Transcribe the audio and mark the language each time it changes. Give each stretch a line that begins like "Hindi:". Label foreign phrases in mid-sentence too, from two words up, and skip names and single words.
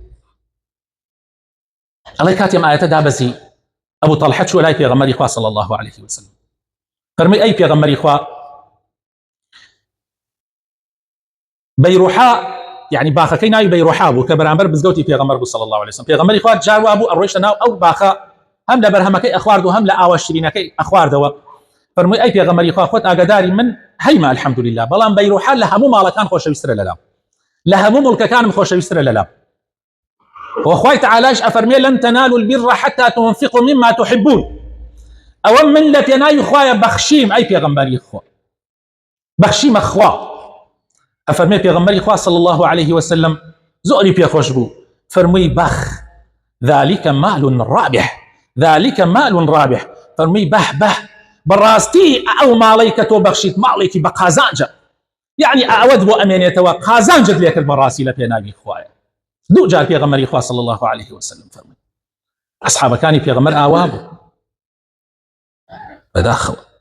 Central Kurdish: ئەڵێ کاتێم ئاەتە دابەزی ئەبوو تەڵحە چووە لای پێغەمبەری خوا
Arabic: صلی الله عليه وسلم،
Central Kurdish: فەرمووی ئەی پێغەمبەری خوا، بەیروحا یعنی باخەکەی ناوی بەیروحا بوو کە بەرامبەر مزگەوتی پێغەمبەر بوو صلی الله عليه وسلم، پێغەمبەری خوا جاروا بوو ئەڕۆیشتە ناو ئەو باخە، هەم لە بەرهەمەکەی ئەخوارد و هەم لە ئاوە شیرینەکەی ئەخواردەوە. فەرمووی ئەی پێغەمبەری خوا، خۆت ئاگاداری من هەیما الحەمدولله، بەڵام بەیروحا لە هەموو ماڵەکان خۆشەویسترە لەلام، لە هەموو مڵکەکانم خۆشەویسترە لەلام. وخوای تەعالاش ئەفەرمێ
Arabic: لەن تەنالوا البر حتى تنفقوا مما تحبون،
Central Kurdish: ئەوە من لە پێناوی خوایە بەخشیم، ئەی پێغەمبەری خوا بەخشیمە خوا. ئەفەرمێ پێغەمبەری خوا
Arabic: صلی الله عليه وسلم
Central Kurdish: زۆری پێخۆش بوو، فەرمووی
Arabic: بەخ ذلك مال رابح، ذلك مال رابح،
Central Kurdish: فەرمووی بەه بەه بەڕاستی ئەو ماڵەی کە تۆ بەخشیت ماڵێکی بە قازانجە، یعنی ئەوەت بۆ ئەمێنێتەوە قازانجت لێکرد بەڕاستی لە پێناوی خوایە. دوو جار پێغەمبەری خوا
Arabic: صلی الله عليه وسلم
Central Kurdish: فەرمووی. ئەسحابەکانی پێغەمبەر ئاوا بوو بەداخەوە.